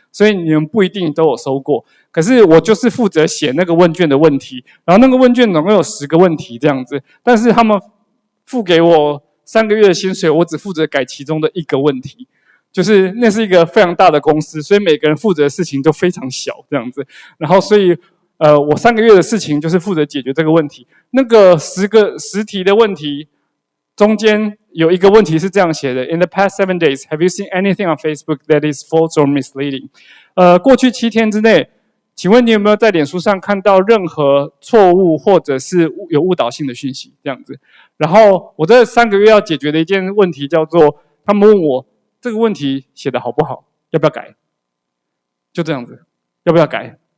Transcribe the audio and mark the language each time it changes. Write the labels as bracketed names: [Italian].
[Chinese] 所以你们不一定都有收过。可是我就是负责写那个问卷的问题，然后那个问卷总共有10个问题这样子，但是他们付给我3个月的薪水，我只负责改其中的1个问题。就是那是一个非常大的公司，所以每个人负责的事情都非常小这样子。然后所以我3个月的事情就是负责解决这个问题。那个10题的问题中间有一个问题是这样写的 [English] ：In the past 7 days, have you seen anything on Facebook that is false or misleading？ [Chinese] 过去7天之内，请问你有没有在脸书上看到任何错误或者是有误导性的讯息？这样子。然后我这3个月要解决的一件问题叫做，他们问我。这个问题写的好不好？要不要改？就这样子，要不要改？